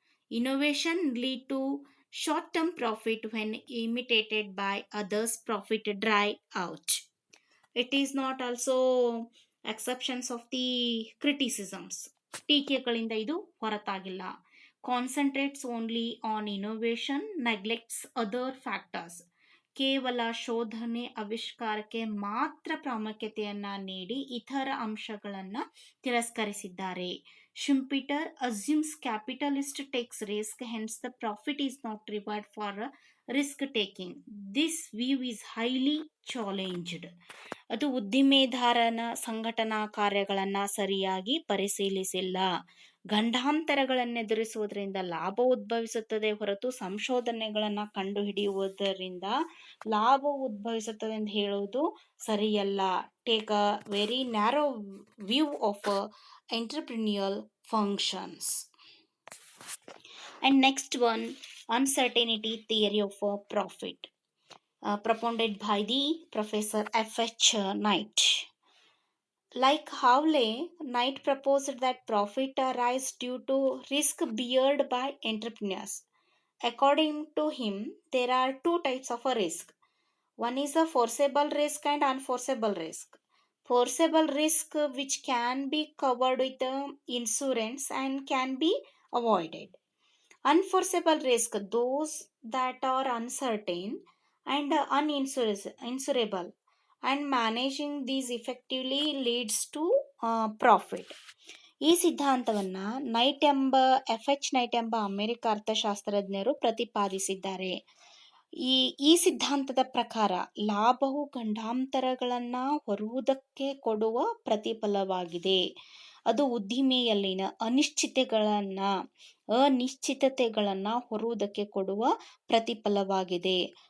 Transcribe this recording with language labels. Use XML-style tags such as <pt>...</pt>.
<en>Innovation lead to short-term profit when imitated by others. Profit dry out. It is not also exceptions of the criticisms.</en> <kn>ಟೀಕೆಗಳಿಂದ ಇದು ಹೊರತಾಗಿಲ್ಲ.</kn> <en>Concentrates only on innovation, neglects other factors.</en> <kn>ಕೇವಲ ಶೋಧನೆ ಆವಿಷ್ಕಾರಕ್ಕೆ ಮಾತ್ರ ಪ್ರಾಮುಖ್ಯತೆಯನ್ನ ನೀಡಿ ಇತರ ಅಂಶಗಳನ್ನ ತಿರಸ್ಕರಿಸಿದ್ದಾರೆ.</kn> <en>Schumpeter assumes capitalist takes risk, hence the profit is not reward for risk taking. This view is highly challenged.</en> <kn>ಅದು ಉದ್ದಿಮೆದಾರನ ಸಂಘಟನಾ ಕಾರ್ಯಗಳನ್ನು ಸರಿಯಾಗಿ ಪರಿಶೀಲಿಸಿಲ್ಲ. ಗಂಡಾಂತರಗಳನ್ನೆದುರಿಸುವುದರಿಂದ ಲಾಭ ಉದ್ಭವಿಸುತ್ತದೆ ಹೊರತು ಸಂಶೋಧನೆಗಳನ್ನು ಕಂಡುಹಿಡಿಯುವುದರಿಂದ ಲಾಭ ಉದ್ಭವಿಸುತ್ತದೆ ಎಂದು ಹೇಳುವುದು ಸರಿಯಲ್ಲ.</kn> <en>Take a very narrow view of entrepreneurial functions. And next one, uncertainty theory of profit, propounded by the Professor F.H. Knight. Like Hawley, Knight proposed that profit arises due to risk beared by entrepreneurs. According to him, there are two types of a risk. One is a forcible risk and unforceable risk. Forcible risk, which can be covered with insurance and can be avoided. Unforeseeable risk, those that are uncertain and uninsurable, and managing these effectively leads to profit.</en> <kn>ಈ ಸಿದ್ಧಾಂತವನ್ನ ಎಫ್.ಎಚ್. Night ಎಂಬ America ಅರ್ಥಶಾಸ್ತ್ರಜ್ಞರು ಪ್ರತಿಪಾದಿಸಿದ್ದಾರೆ. ಈ ಸಿದ್ಧಾಂತದ ಪ್ರಕಾರ ಲಾಭವು ಗಂಡಾಂತರಗಳನ್ನ ಹೊರುವುದಕ್ಕೆ ಕೊಡುವ ಪ್ರತಿಫಲವಾಗಿದೆ. ಅದು ಉದ್ದಿಮೆಯಲ್ಲಿನ ಅನಿಶ್ಚಿತತೆಗಳನ್ನ ಹೊರುವುದಕ್ಕೆ ಕೊಡುವ ಪ್ರತಿಫಲವಾಗಿದೆ.</kn>